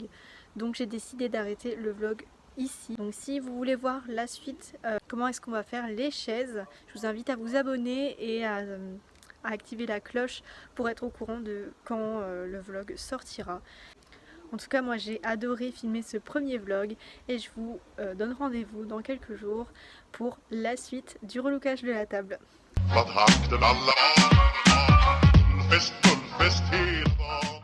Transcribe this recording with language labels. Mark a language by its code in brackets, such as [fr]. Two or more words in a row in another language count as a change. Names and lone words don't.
[fr] Donc j'ai décidé d'arrêter le vlog ici. Donc si vous voulez voir la suite, comment est-ce qu'on va faire les chaises, je vous invite à vous abonner et à activer la cloche pour être au courant de quand le vlog sortira. En tout cas, moi j'ai adoré filmer ce premier vlog et je vous donne rendez-vous dans quelques jours pour la suite du relookage de la table. [sv] Vad hakten alla, fest, full fest hela dagen.